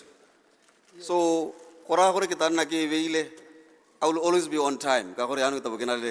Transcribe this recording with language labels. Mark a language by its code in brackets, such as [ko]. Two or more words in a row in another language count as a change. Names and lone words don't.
[tn] So go raya gore ke tla nna ke e beile, [en] I will always be on time [tn] ka gore yana ke tabo ke na le.